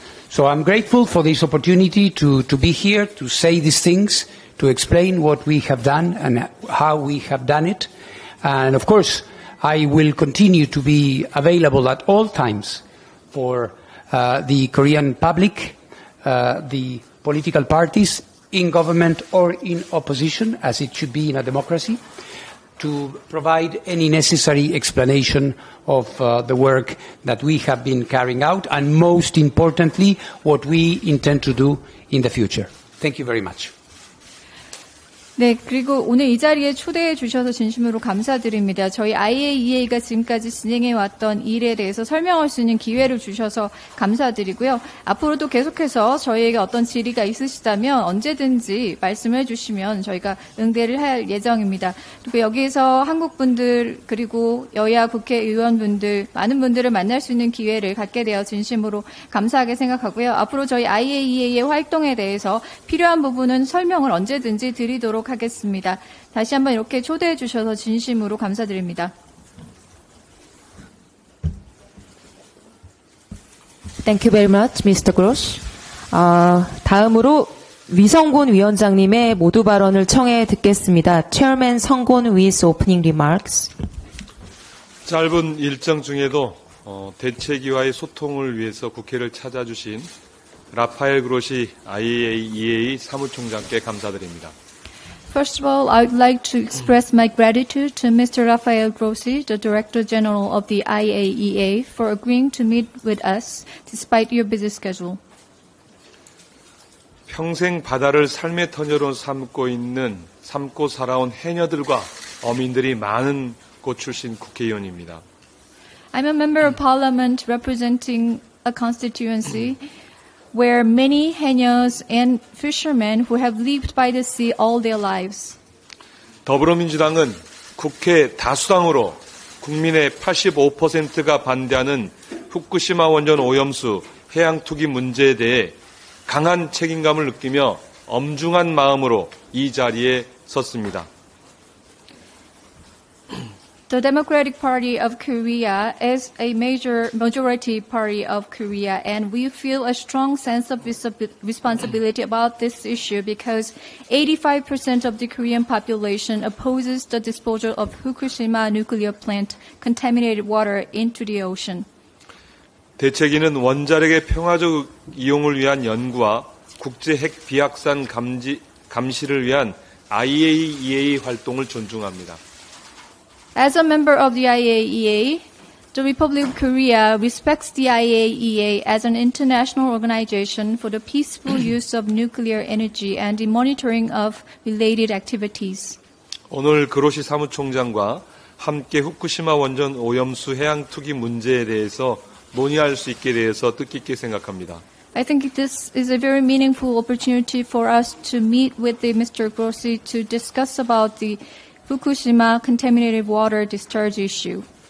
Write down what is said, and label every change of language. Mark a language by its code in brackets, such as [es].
[en] So I'm grateful for this opportunity to be here, to say these things, to explain what we have done and how we have done it. And of course, I will continue to be available at all times for the Korean public, the political parties in government or in opposition, as it should be in a democracy, to provide any necessary explanation of the work that we have been carrying out, and most importantly, what we intend to do in the future. Thank you very much. [ko] 네, 그리고 오늘 이 자리에 초대해 주셔서 진심으로 감사드립니다. 저희 IAEA가 지금까지 진행해 왔던 일에 대해서 설명할 수 있는 기회를 주셔서 감사드리고요. 앞으로도 계속해서 저희에게 어떤 질의가 있으시다면 언제든지 말씀해 주시면 저희가 응대를 할 예정입니다. 그리고 여기에서 한국 분들 그리고 여야 국회의원분들 많은 분들을 만날 수 있는 기회를 갖게 되어 진심으로 감사하게 생각하고요. 앞으로 저희 IAEA의 활동에 대해서 필요한 부분은 설명을 언제든지 드리도록 하겠습니다. 다시 한번 이렇게 초대해 주셔서 진심으로 감사드립니다. [en] Thank you very much, Mr. Gross. [ko] 다음으로 위성곤 위원장님의 모두 발언을 청해 듣겠습니다. [en] Chairman 성곤 with opening remarks. [ko] 짧은 일정 중에도 대책위와의 소통을 위해서 국회를 찾아주신 라파엘 그로시 IAEA 사무총장께 감사드립니다. [en] First of all, I would like to express my gratitude to Mr. Rafael Grossi, the Director General of the IAEA, for agreeing to meet with us despite your busy schedule. [ko] 평생 바다를 삶의 터전으로 삼고 살아온 해녀들과 어민들이 많은 곳 출신 국회의원입니다. [en] I'm a member of Parliament representing a constituency where many henyos and fishermen who have lived by the sea all their lives. [ko] 더불어민주당은 국회 다수당으로 국민의 85%가 반대하는 후쿠시마 원전 오염수 해양 투기 문제에 대해 강한 책임감을 느끼며 엄중한 마음으로 이 자리에 섰습니다. [en] The Democratic Party of Korea is a majority party of Korea, and we feel a strong sense of responsibility about this issue because 85% of the Korean population opposes the disposal of Fukushima nuclear plant contaminated water into the ocean. [ko] 대책위는 원자력의 평화적 이용을 위한 연구와 국제 핵 비확산 감시를 위한 IAEA 활동을 존중합니다. [en] As a member of the IAEA, the Republic of Korea respects the IAEA as an international organization for the peaceful use of nuclear energy and the monitoring of related activities. [ko] 오늘 그로시 사무총장과 함께 후쿠시마 원전 오염수 해양 투기 문제에 대해서 논의할 수 있게 되어서 뜻깊게 생각합니다. [en] I think this is a very meaningful opportunity for us to meet with Mr. Grossi to discuss about the Fukushima contaminated water discharge issue.